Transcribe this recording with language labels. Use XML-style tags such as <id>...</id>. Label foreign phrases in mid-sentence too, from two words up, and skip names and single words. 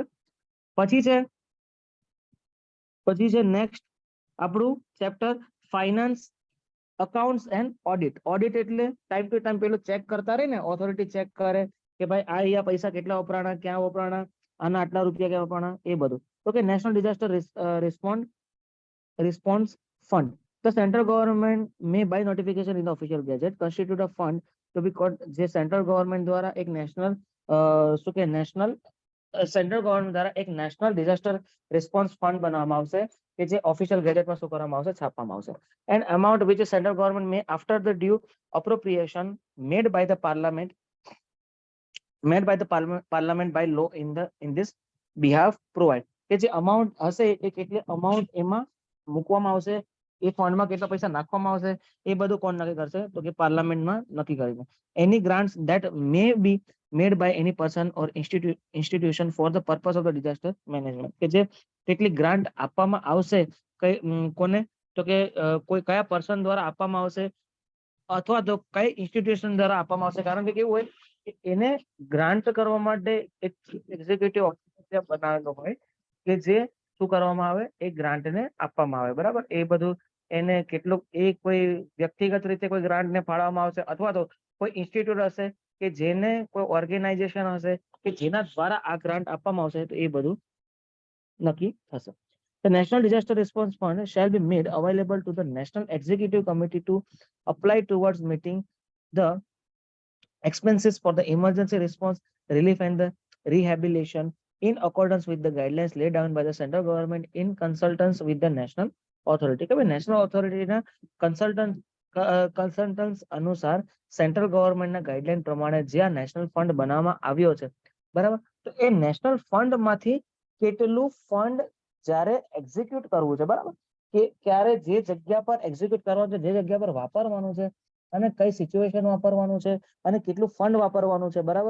<gu>પછી છે નેક્સ્ટ આપણું ચેપ્ટર</gu> <en>finance, accounts and audit.</en> <gu>ઓડિટ એટલે</gu> <en>time to time</en> <gu>પેલું ચેક કરતા રહે ને, ઓથોરિટી ચેક કરે કે ભાઈ આ પૈસા કેટલા વપરાણા, ક્યાં વપરાણા, આના આટલા રૂપિયા ક્યાં વપરાણા, એ બધું. તો કે નેશનલ ડિઝાસ્ટર રિસ્પોન્સ ફંડ,</gu> <en>the central government may by notification in the official gazette constitute a fund to be called,</en> <gu>જે</gu> <en>central government</en> <gu>દ્વારા એક નેશનલ શું કે</gu> <en>national central government</en> <gu>દ્વારા એક નેશનલ ડિઝાસ્ટર રિસ્પોન્સ ફંડ બનાવવામાં આવશે કે જે</gu> <en>official gazetteમાં</en> <gu>શું કરવામાં આવશે? છાપવામાં આવશે.</gu> <en>and amount which the central government may after the due appropriation made by the parliament by law in this behalf provide.</en> <gu>કે જે અમાઉન્ટ હશે એ કેટલી અમાઉન્ટ એમાં મૂકવામાં આવશે, એ ફંડમાં કેટલા પૈસા નાખવામાં આવશે, એ બધું કોણ નક્કી કરશે? તો કે પાર્લામેન્ટમાં નક્કી કરીને.</gu> <en>any grants that may be made by any person or institution for the purpose of the disaster management.</en> <gu>કે જે કેટલી ગ્રાન્ટ આપવામાં આવશે કોને? તો કે કોઈ કયા પર્સન દ્વારા આપવામાં આવશે અથવા તો કઈ ઇન્સ્ટિટ્યુશન દ્વારા આપવામાં આવશે. કારણ કે કેવું હોય કે એને ગ્રાન્ટ કરવા માટે એક</gu> <en>executive officer</en> <gu>બનાવેલો હોય કે જે શું કરવામાં આવે? એ ગ્રાન્ટને આપવામાં આવે, બરાબર. એ બધું એને કેટલું એ કોઈ વ્યક્તિગત રીતે કોઈ ગ્રાન્ટને ફાળવવામાં આવશે અથવા તો કોઈ ઇન્સ્ટિટ્યૂટ હશે કે જેને કોઈ ઓર્ગેનાઇઝેશન હશે કે જેના દ્વારા આ ગ્રાન્ટ આપવામાં આવશે, તો એ બધું નક્કી થશે.</gu> <en>The National Disaster Response Fund shall be made available to the National Executive Committee to apply towards meeting the expenses for the emergency response, relief and the rehabilitation in accordance with the guidelines laid down by the central government in consultance with the national authority.</en> <gu>કે ભાઈ</gu> <en>national authorityના consultance</en> <gu>અનુસાર</gu> <en>central governmentના guideline</en> <gu>પ્રમાણે જે આ</gu> <en>national fund</en> <gu>બનાવવામાં આવ્યો છે, બરાબર, તો એ</gu> <en>national fundમાંથી</en> <gu>કેટલું ફંડ જ્યારે એક્ઝિક્યુટ કરવું છે, બરાબર, કે ક્યારે જે જગ્યા પર એક્ઝિક્યુટ કરવાનું છે, જે જગ્યા પર વાપરવાનું છે અને કઈ સિચ્યુએશન વાપરવાનું છે અને કેટલું ફંડ વાપરવાનું છે, બરાબર.</gu>